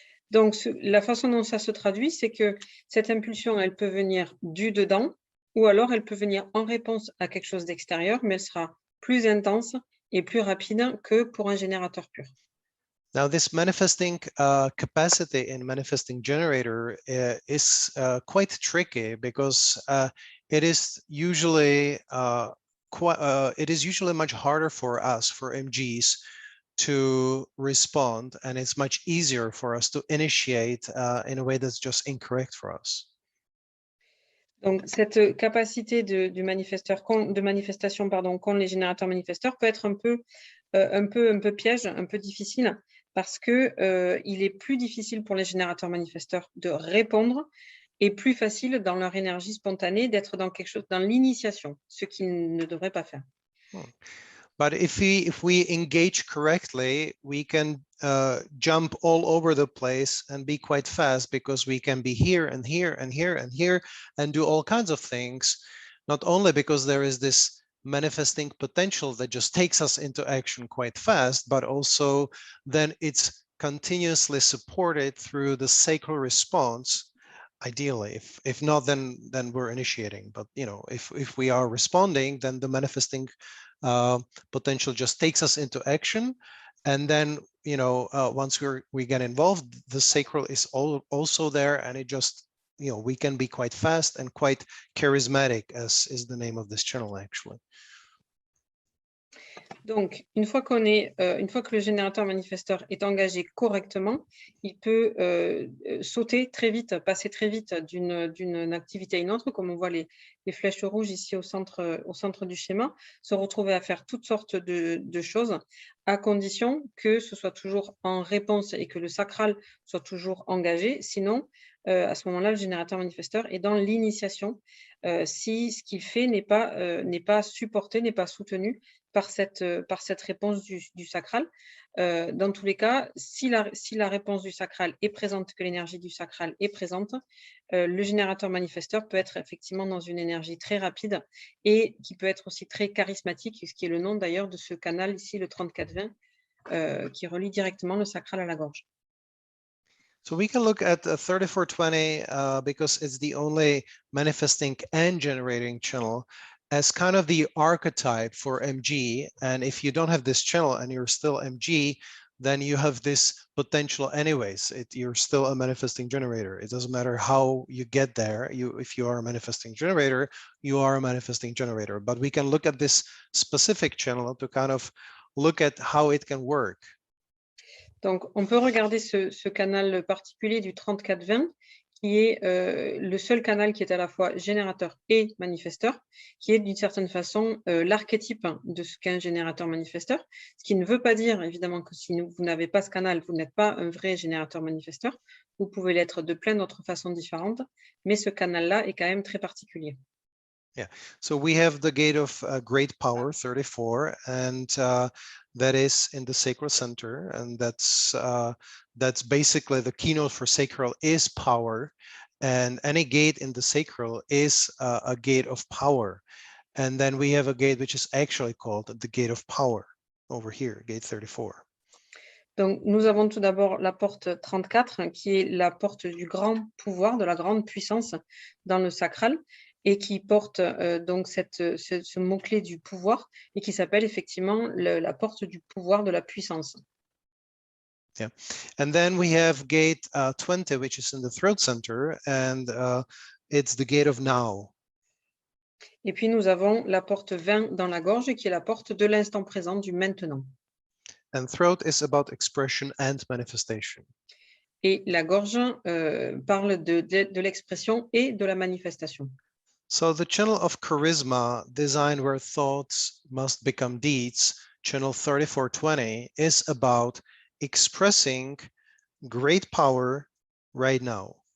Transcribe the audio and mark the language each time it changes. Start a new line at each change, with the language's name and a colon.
French: Donc, la façon dont ça se traduit, c'est que cette impulsion, elle peut venir du dedans, ou alors elle peut venir en réponse à quelque chose d'extérieur, mais elle sera plus intense et plus rapide que pour un générateur pur.
English: Now, this manifesting capacity in manifesting generator is quite tricky because it is usually much harder for us, for MGs, to respond, and it's much easier for us to initiate in a way that's just incorrect for us.
French: Donc, cette capacité de manifestation qu'ont les générateurs manifesteurs peut être un peu piège, un peu difficile, parce que il est plus difficile pour les générateurs manifesteurs de répondre et plus facile dans leur énergie spontanée d'être dans quelque chose, dans l'initiation, ce qu'ils ne devraient pas faire.
English: But if we engage correctly, we can jump all over the place and be quite fast, because we can be here and here and here and here and do all kinds of things, not only because there is this manifesting potential that just takes us into action quite fast, but also then it's continuously supported through the sacral response. Ideally, if not, then we're initiating. But you know, if we are responding, then the manifesting potential just takes us into action, and then, you know, once we get involved, the sacral is also there, and it just, you know, we can be quite fast and quite charismatic, as is the name of this channel actually.
French: Donc, une fois que le générateur manifesteur est engagé correctement, il peut sauter très vite, passer très vite d'une activité à une autre, comme on voit les flèches rouges ici au centre du schéma, se retrouver à faire toutes sortes de choses, à condition que ce soit toujours en réponse et que le sacral soit toujours engagé. Sinon, à ce moment-là, le générateur manifesteur est dans l'initiation si ce qu'il fait n'est pas supporté, n'est pas soutenu par cette réponse du sacral. Dans tous les cas, si la réponse du sacral est présente, que l'énergie du sacral est présente, le générateur manifesteur peut être effectivement dans une énergie très rapide et qui peut être aussi très charismatique, ce qui est le nom d'ailleurs de ce canal ici, le 3420, qui relie directement le sacral à la gorge.
English: So we can look at 3420 because it's the only manifesting and generating channel as kind of the archetype for MG. And if you don't have this channel and you're still MG, then you have this potential anyways. You're still a manifesting generator. It doesn't matter how you get there. If you are a manifesting generator, you are a manifesting generator. But we can look at this specific channel to kind of look at how it can work.
French: Donc, on peut regarder ce canal particulier du 3420, qui est le seul canal qui est à la fois générateur et manifesteur, qui est d'une certaine façon l'archétype de ce qu'est un générateur manifesteur, ce qui ne veut pas dire évidemment que si vous n'avez pas ce canal, vous n'êtes pas un vrai générateur manifesteur, vous pouvez l'être de plein d'autres façons différentes, mais ce canal-là est quand même très particulier.
English: Yeah, so we have the gate of great power, 34, and that is in the sacral center, and that's basically the keynote for sacral is power, and any gate in the sacral is a gate of power. And then we have a gate which is actually called the gate of power over here, gate 34.
French: Donc, nous avons tout d'abord la porte 34, qui est la porte du grand pouvoir, de la grande puissance dans le sacral, et qui porte donc ce mot-clé du pouvoir, et qui s'appelle effectivement la porte du pouvoir de la puissance.
English: Yeah, and then we have gate 20, which is in the throat center, and it's the gate of now.
French: Et puis nous avons la porte 20 dans la gorge, qui est la porte de l'instant présent, du maintenant.
English: And throat is about expression and manifestation.
French: Et la gorge parle de l'expression et de la manifestation.
English: So the channel of charisma, designed where thoughts must become deeds, channel 3420, is about expressing great power right now.